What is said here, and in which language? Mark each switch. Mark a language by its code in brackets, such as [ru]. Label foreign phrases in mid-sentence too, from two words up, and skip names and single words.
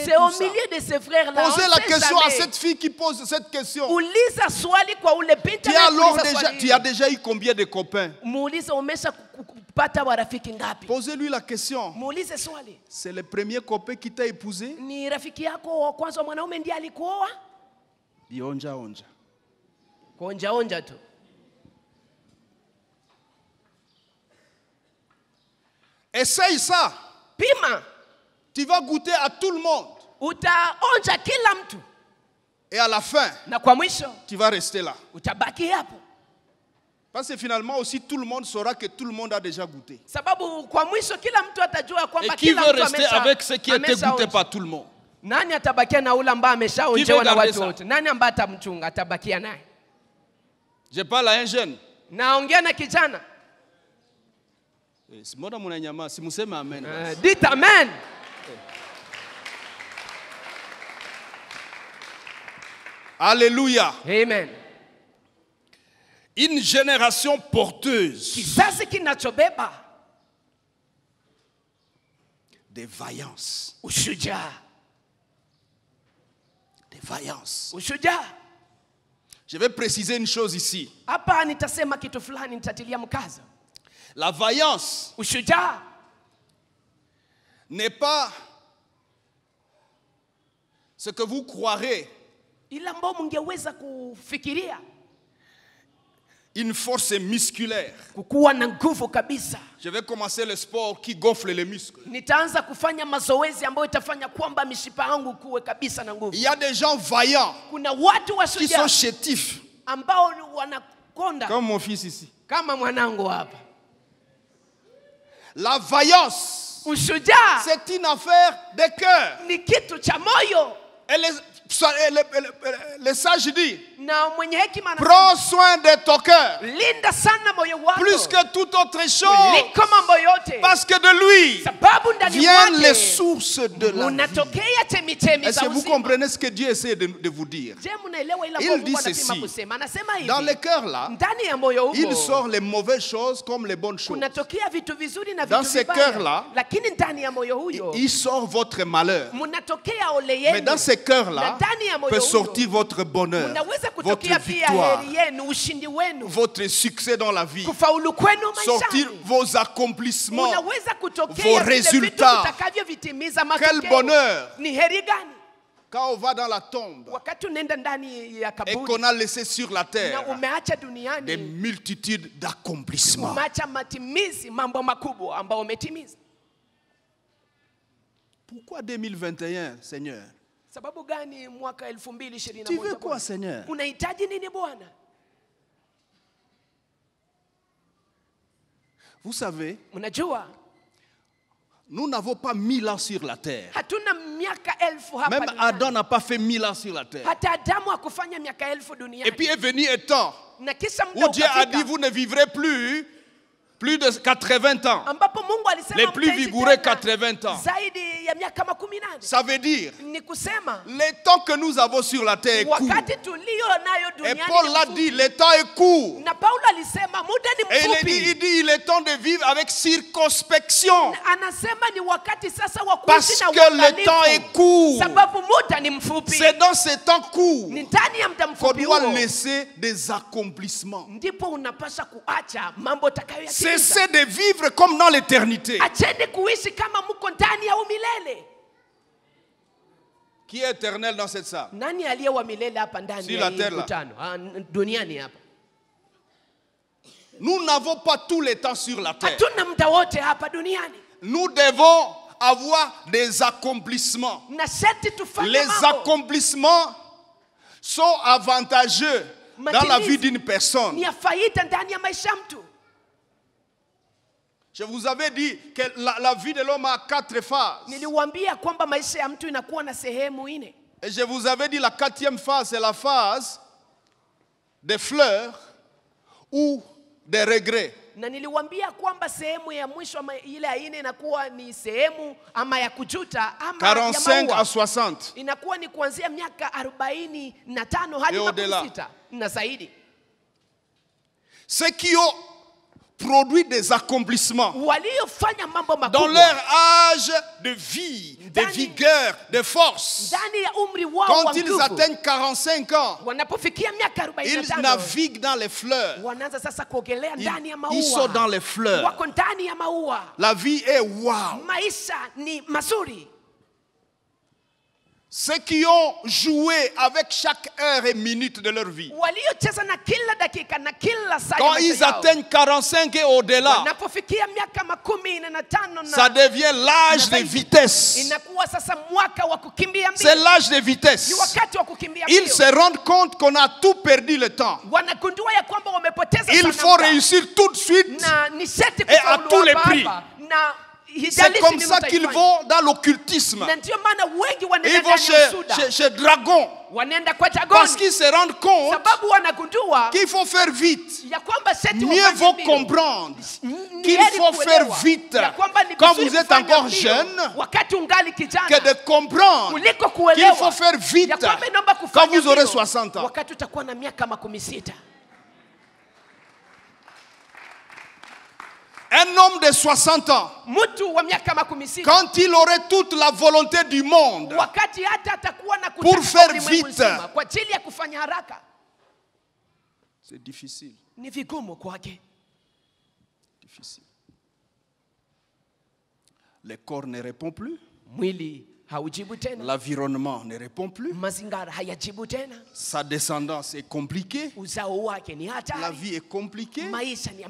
[fr] C'est au milieu de ces frères-là, on Posez la sait question à jamais. cette fille qui pose cette question. [sw] Uliza swali kwa ule binti [fr] Tu as, alors [sw] anayekuuliza [fr] déjà, [sw] swali [fr] tu as [sw] hili. [fr] déjà eu combien de copains? [sw] Muulize umesha kupata warafiki ngapi? [fr] Posez-lui la question. [sw] Muulize swali. [fr] C'est le premier copain qui t'a épousé? [sw] Ni rafiki yako wa kwanza mwanaume ndiye alikuoa? Onja onja. Kuonja onja tu. [fr] Essaye ça. [sw] Pima. [fr] Tu vas goûter à tout le monde. [sw] Utaonja kila mtu. [fr] Et à la fin, [sw] Na kwa mwisho [fr] tu vas rester là. [sw] utabaki hapo. [fr] Parce que finalement aussi tout le monde saura que tout le monde a déjà goûté. [sw] Sababu kwa mwisho kila mtu atajua [fr] Et [sw] kwamba [fr] qui [sw] kila [fr] veut [sw] mtu [fr] rester avec ce qui a été goûté [sw] ameshaonja. [fr] par tout le monde? [sw] Nani atabakia na ule ambaye ameshaonjewa [fr] Qui veut [sw] na [fr] garder [sw] watu [fr] ça? [sw] wote? Nani ambaye atamchunga atabakia naye? [fr] Je parle à un jeune. [sw] Naongea na kijana. Simona munanyama, si museme amen. [fr] Dites amen. Alléluia. Amen. Une génération porteuse [sw] Kizazi kinachobeba [fr] de vaillance. [sw] ushujaa. [fr] De vaillance. [sw] Ushujaa. [fr] Je vais préciser une chose ici. [sw] Hapa nitasema kitu fulani, nitatilia mkazo. [fr] La vaillance [sw] Ushujaa [fr] n'est pas ce que vous croirez, [sw] ila ambao mngeweza kufikiria [fr] une force musculaire. [sw] kukuwa na nguvu kabisa. [fr] Je vais commencer le sport qui gonfle les muscles. [sw] Nitaanza kufanya mazoezi ambayo itafanya kwamba mishipa yangu kuwe kabisa na nguvu. [fr] Il y a des gens vaillants [sw] Kuna watu [fr] qui sont [sw] washujaa [fr] chétifs, [sw] ambao wanakonda [fr] comme mon fils ici. [sw] kama mwanangu hapa. [fr] La vaillance, [sw] Ushujaa [fr] c'est une affaire de cœur. [sw] ni kitu cha moyo, [fr] Et les sages disent, [sw] na mwenye hekima anasema, [fr] prends soin de ton cœur, [sw] linda sana moyo wako [fr] plus que toute autre chose, [sw] kuliko mambo yote, [fr] parce que de lui [sw] sababu ndani [fr] viennent les [sw] mwake [fr] sources de la vie. [sw] unatokea chemichemi [fr] Est-ce [sw] za [fr] que vous [sw] uzima. [fr] comprenez ce que Dieu essaie de vous dire? Je, [sw] mnaelewa ile [fr] Il [sw] ambayo [fr] dit [sw] Mungu anapima [fr] ceci. [sw] kusema? Anasema hivi, [fr] Dans le cœur là, [sw] ndani ya moyo [fr] il [sw] huo [fr] sort les mauvaises choses comme les bonnes choses. [sw] kunatokea vitu vizuri na [fr] Dans [sw] vitu [fr] ce [sw] vibaya, [fr] cœur-là, [sw] lakini ndani ya moyo huyo [fr] Il sort votre malheur. [sw] mnatokea ole [fr] Mais [sw] yenu, [fr] dans ce cœur-là, [sw] na ndani ya moyo [fr] peut [sw] huyo [fr] sortir votre bonheur, [sw] mnaweza [fr] votre [sw] kutokea pia [fr] victoire, [sw] heri yenu, ushindi wenu, [fr] votre succès dans la vie, [sw] kufaulu kwenu [fr] sortir [sw] maishani. [fr] vos accomplissements. [sw] Unaweza kutokea [fr] vos [sw] vile vitu [fr] résultats. [sw] vitakavyovitimiza [fr] Quel [sw] matokeo. [fr] bonheur! [sw] Ni heri gani [fr] Quand on va dans la tombe [sw] wakati unaenda ndani ya [fr] et [sw] kaburi [fr] qu'on a laissé sur la [sw] na [fr] terre [sw] umeacha [fr] des [sw] duniani, [fr] multitudes d'accomplissements. [sw] umeacha matimizi, mambo makubwa ambayo umetimiza. [fr] Pourquoi 2021, Seigneur? [sw] Sababu gani mwaka Tu veux 2021 [fr] quoi, [sw] Bwana? [fr] Seigneur? [sw] Unahitaji nini Bwana? [fr] Vous savez, [sw] Mnajua [fr] Nous n'avons pas 1000 ans sur la terre. [sw] Hatuna miaka elfu hapa [fr] Même [sw] duniani. [fr] Adam n'a pas fait 1000 ans sur la terre. [sw] Hata Adamu hakufanya miaka elfu duniani. [fr] Et puis est venu un temps [sw] Na kisha muda [fr] où Dieu a [sw] ukafika, [fr] dit vous ne vivrez plus de 80 ans. [sw] ambapo Mungu alisema [fr] Les plus [sw] mtaishi [fr] vigoureux [sw] tena [fr] 80 ans. [sw] zaidi ya miaka 18. [fr] Ça veut dire [sw] Ni kusema [fr] le temps que nous avons sur la terre est court. [sw] wakati tulio nayo [fr] Et [sw] duniani [fr] Paul [sw] ni [fr] l'a [sw] mfupi. [fr] dit, le temps est court. [sw] Na Paulo alisema muda ni [fr] Et [sw] mfupi. [fr] il dit il est temps de vivre avec circonspection. [sw] Anasema ni wakati sasa wa [fr] Parce [sw] kuishi na [fr] que le [sw] uangalifu. [fr] temps est court. [sw] Sababu muda ni mfupi. [fr] C'est dans ce temps court [sw] Ni ndani ya muda [fr] qu'on [sw] mfupi [fr] doit [sw] huo [fr] laisser des accomplissements. [sw] ndipo unapasha kuacha mambo utakayoyatimiza. [fr] Cessez de vivre comme dans l'éternité. [sw] Acheni kuishi kama mko ndani ya umilele. [fr] Qui est éternel dans cette salle? [sw] Nani aliye wa milele hapa ndani [fr] Sur [sw] ya [fr] la [sw] hii [fr] terre là. [sw] mkutano? Duniani hapa. [fr] Nous n'avons pas tout le temps sur la terre. [sw] Hatuna muda wote hapa duniani. [fr] Nous devons avoir des accomplissements. [sw] Na sharti tufanye [fr] Les [sw] mambo. [fr] accomplissements sont avantageux dans la vie d'une [sw] Ni [fr] personne. [sw] ya faida ndani ya maisha ya mtu. [fr] Je vous avais dit que la vie de l'homme a 4 phases. [sw] Niliwaambia kwamba maisha ya mtu inakuwa na sehemu 4. [fr] Et je vous avais dit la 4e phase, c'est la phase des fleurs ou des regrets. [sw] Na niliwaambia kwamba sehemu ya mwisho ama ile ya 4 inakuwa ni sehemu ama ya kujuta ama ya [fr] 45 à [sw] maua. [fr] 60. [sw] Inakuwa ni kuanzia miaka 45 hadi [fr] Et au-delà. [sw] 60 na zaidi. [fr] Ceux qui ont produit des accomplissements [sw] Waliofanya mambo [fr] dans [sw] makubwa [fr] leur âge de vie, de vigueur, de force. [sw] ndani ya umri wao [fr] Quand [sw] wa [fr] ils [sw] nguvu. [fr] atteignent 45 ans, [sw] Wanapofikia miaka [fr] ils [sw] 45 [fr] naviguent dans les fleurs. [sw] wanaanza sasa kuogelea ndani ya [fr] Ils sont dans [sw] maua. [fr] les fleurs. [sw] Wako ndani ya maua. [fr] La vie est wow. [sw] Maisha ni mazuri. [fr] Ceux qui ont joué avec chaque heure et minute de leur vie, [sw] Waliocheza na kila dakika na kila saa ya [fr] quand [sw] maisha [fr] ils [sw] yao. [fr] atteignent 45 et au-delà, [sw] Wanapofikia miaka 45 [fr] ça devient l'âge de vitesse. [sw] inakuwa sasa mwaka wa kukimbia mbio. [fr] C'est l'âge de vitesse. [sw] Ni wakati wa kukimbia mbio. [fr] Ils se rendent compte qu'on a tout perdu le temps. [sw] Wanagundua ya kwamba wamepoteza [fr] Il [sw] sana [fr] faut [sw] muda. [fr] réussir tout de suite. [sw] Na ni sharti [fr] Et à [sw] kufaulu [fr] tous les [sw] hapa [fr] prix. [sw] hapa. Na [fr] C'est [sw] hijalishi [fr] comme [sw] ni [fr] ça qu'ils [sw] mtaifanya. [fr] vont dans l'occultisme. [sw] Na ndio maana wengi [fr] Ils [sw] wanaenda [fr] vont [sw] ndani ya usuda. [fr] chez Dragon. [sw] Wanaenda kwa [fr] Parce [sw] Dagoni. [fr] qu'ils se rendent compte [sw] Sababu wanagundua [fr] qu'il faut faire vite. [sw] ya kwamba sharti [fr] Mieux [sw] wafanye [fr] vaut [sw] mbio. [fr] comprendre [sw] Ni [fr] qu'il [sw] heri [fr] faut faire [sw] kuelewa [fr] vite [sw] ya kwamba ni [fr] quand [sw] vizuri [fr] vous êtes [sw] kufanya [fr] encore [sw] mbio [fr] jeune [sw] wakati ungali kijana [fr] que de comprendre [sw] kuliko [fr] qu'il [sw] kuelewa [fr] faut faire vite [sw] ya kwamba inaomba [fr] quand [sw] kufanya [fr] vous aurez [sw] mbio [fr] 60 ans. [sw] wakati utakuwa na miaka 60. [fr] Un homme de 60 ans, [sw] Mtu wa miaka 60 [fr] quand il aurait toute la volonté du monde [sw] wakati hata atakuwa na [fr] Pour [sw] kutaka [fr] faire [sw] ulimwengu [fr] vite. [sw] nzima, kwa ajili ya kufanya haraka [fr] c'est difficile. [sw] ni vigumu kwake. [fr] Difficile. Le corps ne répond plus. [sw] Mwili haujibu tena, [fr] L'environnement ne répond plus. [sw] mazingara hayajibu tena, [fr] Sa descendance est compliquée. [sw] uzao wake ni [fr] La [sw] hatari, [fr] vie est compliquée. [sw] maisha ni